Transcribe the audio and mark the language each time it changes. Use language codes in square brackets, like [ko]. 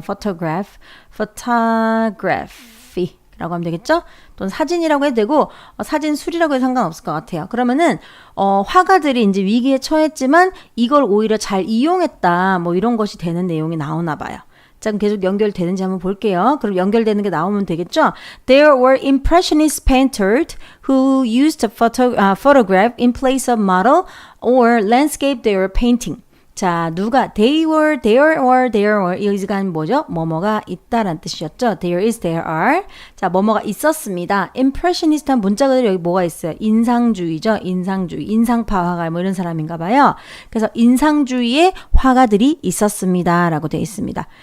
[ko] photography 라고 하면 되겠죠? 또는 사진이라고 해도 되고 사진술이라고 해도 상관없을 것 같아요. 그러면은 화가들이 이제 위기에 처했지만 이걸 오히려 잘 이용했다 뭐 이런 것이 되는 내용이 나오나 봐요. 자, 그럼 계속 연결되는지 한번 볼게요. 그럼 연결되는 게 나오면 되겠죠? [en] There were impressionist painters who used photograph in place of model or landscape they were painting. [ko] 자, 누가 [en] there were [ko] 이거가 뭐죠? 뭐뭐가 있다라는 뜻이었죠. [en] There is, there are. [ko] 자, 뭐뭐가 있었습니다. impressionist한 문자 그대로 여기 뭐가 있어요? 인상주의죠. 인상주의. 인상파 화가 뭐 이런 사람인가 봐요. 그래서 인상주의의 화가들이 있었습니다. 라고 되어 있습니다.